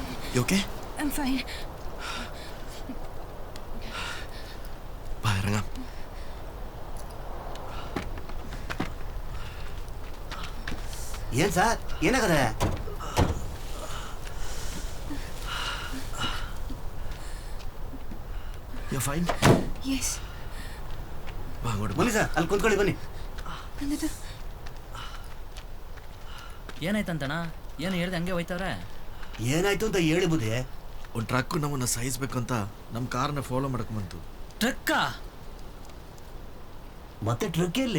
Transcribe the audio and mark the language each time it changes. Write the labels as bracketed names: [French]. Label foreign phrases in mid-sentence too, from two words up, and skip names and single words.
[English] You okay? I'm fine. [Malayalam] വാ ഇറങ്ങാം. [Kannada] ಏನ್ ಸರ್ ಏನಾಗದೆ? [English] You're fine? Yes. [Malayalam] വാ അങ്ങോട്ട് [Kannada] ಬನ್ನಿ ಸರ್, ಅಲ್ಲಿ ಕುಂತ್ಕೊಳ್ಳಿ ಬನ್ನಿ. [Malayalam] എന്നിട്ട് [Kannada] ಏನಾಯ್ತಂತಣ್ಣ? ಏನು ಹೇಳ್ದೆ ಹಂಗೆ ಹೋಯ್ತವ್ರೆ? ಏನಾಯ್ತು ಅಂತ ಹೇಳಿ ಬುದ್ಧಿ. ಒಂದು ಟ್ರಕ್ ನಮ್ಮನ್ನ ಸಾಯಿಸ್ಬೇಕು ಅಂತ ನಮ್ಮ ಕಾರ್ನ ಫಾಲೋ ಮಾಡಕ್ ಬಂತು. ಟ್ರಕ್ಕಾ? ಮತ್ತೆ ಟ್ರಕ್ ಎಲ್ಲಿ?